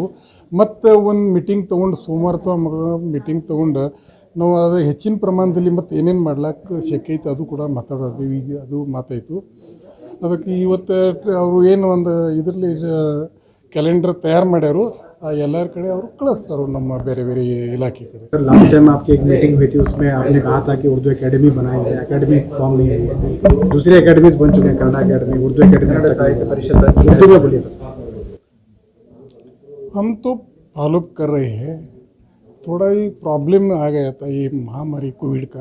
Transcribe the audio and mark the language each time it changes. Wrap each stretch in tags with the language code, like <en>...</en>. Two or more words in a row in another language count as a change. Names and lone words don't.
<kn>ಮತ್ತು ಒಂದು ಮೀಟಿಂಗ್ ತೊಗೊಂಡು ಸೋಮವಾರ ಮೀಟಿಂಗ್ ತೊಗೊಂಡು ನಾವು ಅದು ಹೆಚ್ಚಿನ ಪ್ರಮಾಣದಲ್ಲಿ ಮತ್ತು ಏನೇನು ಮಾಡ್ಲಿಕ್ಕೆ ಶಕ್ಯ ಐತೆ ಅದು ಕೂಡ ಮಾತಾಡೋದು. ಈಗ ಅದು ಮಾತಾಯಿತು. ಅದಕ್ಕೆ ಇವತ್ತು ಅವರು ಏನು ಒಂದು ಇದರಲ್ಲಿ ಕ್ಯಾಲೆಂಡರ್ ತಯಾರು ಮಾಡ್ಯಾರು, ಎಲ್ಲರ ಕಡೆ ಅವರು ಕಳಿಸ್ತಾರೆ ನಮ್ಮ ಬೇರೆ ಬೇರೆ इलाके कड़े.</kn> <hi>सर</hi> <en>last time</en> <hi>आपकी एक मीटिंग हुई थी, उसमें आपने कहा था कि उर्दू एकेडमी बनाएंगे. एकेडमी फॉर्म नहीं है, दूसरी एकेडमीज बन चुके हैं, कन्नड़ एकेडमी, उर्दू एकेडमी, साहित्य परिषद. उर्दू में बोलिए सर. हम तो फॉलो कर रहे हैं. थोड़ा ही प्रॉब्लम आ गया था ये महामारी कोविड का.</hi>